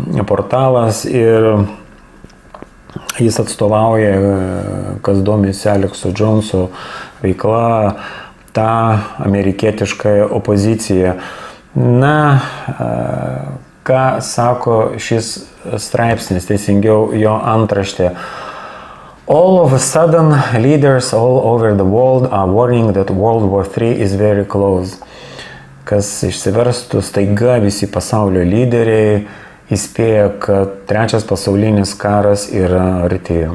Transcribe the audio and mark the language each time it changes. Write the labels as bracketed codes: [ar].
[lt] portalas ir jis atstovauja, kas domisi Alekso Džonso veikla, tą amerikietišką opoziciją. Na, ką sako šis straipsnis, teisingiau jo antraštė. [en] All of a sudden, leaders all over the world are warning that World War III is very close. [lt] Kas išsiverstų, staiga visi pasaulio lyderiai įspėja, kad trečias pasaulinis karas yra arti.